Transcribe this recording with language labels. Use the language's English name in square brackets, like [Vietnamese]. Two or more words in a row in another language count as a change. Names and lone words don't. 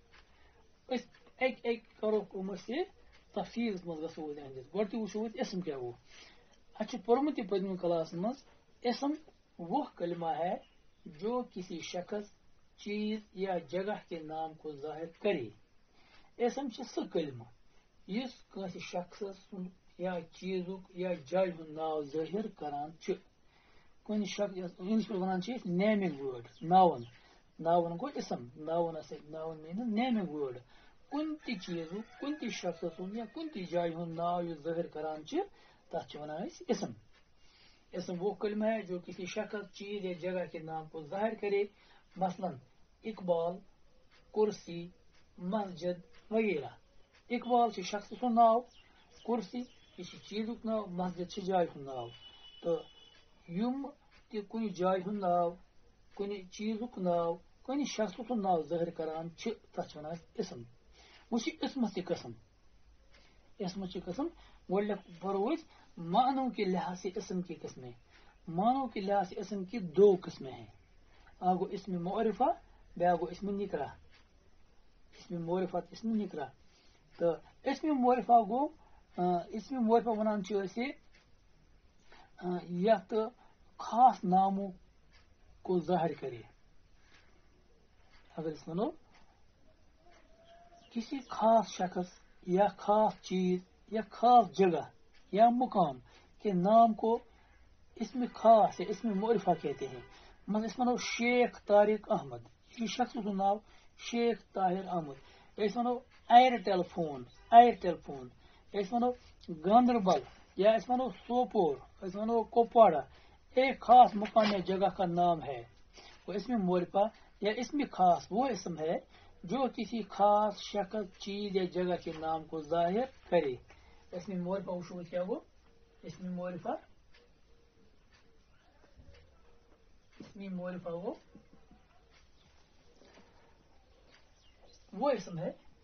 [Kashmiri] इस एक एक करो से तफसील गो वो इसम क्या वो अच्छे पोर्मुत पदम क्लास मज। [Urdu] اسم وہ کلمہ ہے جو کسی شخص، چیز یا جگہ کے نام کو ظاہر کرے. [Kashmiri] इसम सह कलिमा इस शख्स या चीजुक या जय नाव जाहिर करान कुन शख्स वन [English] naming word. [Kashmiri] नावन, नावन गो इसम। नावन नावन मीन [English] naming word. [Kashmiri] कुन चीज कुन शख्स या कुन जाय नाव जाहिर करान तथ वन इसम। [Urdu] اسم وہ کلمہ ہے جو کسی شخص، چیز یا جگہ کے نام کو ظاہر کرے. مثلاً اقبال، کرسی، مسجد وغیرہ. [Kashmiri] इकबाल शख्स नाव, कुर्सी किसी चीजुक नाव, मस्जिद जाय नाव। तो युम कुन जाय नाव, कुन चीजुक नाव, कुन शख्स नाव जाहिर करान तथ वन इसम। वो इसम किस्म। इसम किस्म गो पढ़ो [Urdu] معانی کے لحاظ سے اسم کی قسمیں. معانی کے لحاظ سے اسم کی 2 قسمیں ہیں۔ آگو اسم معرفہ، بیاگو اسم نکرہ. اسم معرفہ، اسم نکرہ. [Kashmiri] तो इसमें मुअरिफा गो इसमें मुअरिफा वनान यथ [Urdu] خاص ناموں کو ظاہر کرے. اگر ونو کسی خاص شخص یا خاص چیز یا خاص جگہ یا مقام کے نام کو اسم خاص ہے، اسم معرفہ کہتے ہیں. [Kashmiri] मतलब शेख तारिक अहमद, ये शख्स नाम शेख ताहिर अहमद। वनो एयरटेल फोन, एयरटेल फोन। वनो गांधरबल या वनो सोपोर, वनो कुपवाड़ा। [Urdu] ایک خاص مقام یا جگہ کا نام ہے وہ اسم معرفہ یا اسم خاص وہ اسم ہے جو کسی خاص شخص، چیز یا جگہ کے نام کو ظاہر کرے. اسم معرفہ وہ کیا وہ اسم معرفہ، اسم معرفہ وہ اسم ہے.